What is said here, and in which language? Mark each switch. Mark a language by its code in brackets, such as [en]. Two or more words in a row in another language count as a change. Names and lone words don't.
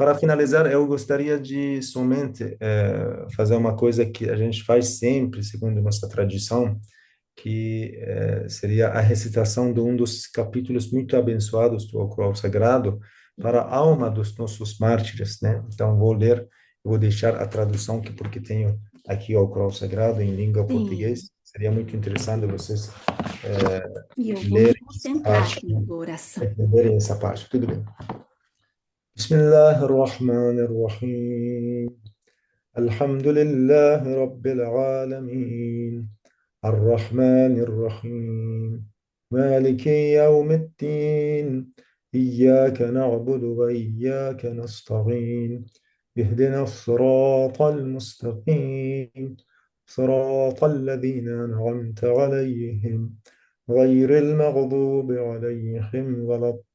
[pt] Para finalizar, eu gostaria de somente fazer uma coisa que a gente faz sempre, segundo nossa tradição, que seria a recitação de um dos capítulos muito abençoados do Alcorão Sagrado para a alma dos nossos mártires, né? Então, vou ler, vou deixar a tradução, que porque tenho aqui o Alcorão Sagrado em língua portuguesa. Sim, Seria muito interessante vocês e eu vou me lerem essa concentrar parte, aqui na tua oração. entenderem essa parte. Tudo bem. [ar] بسم الله الرحمن الرحيم. الحمد لله رب العالمين. الرحمن الرحيم مالك يوم الدين إياك نعبد وإياك نستعين اهدنا الصراط المستقيم صراط الذين أنعمت عليهم غير المغضوب عليهم ولا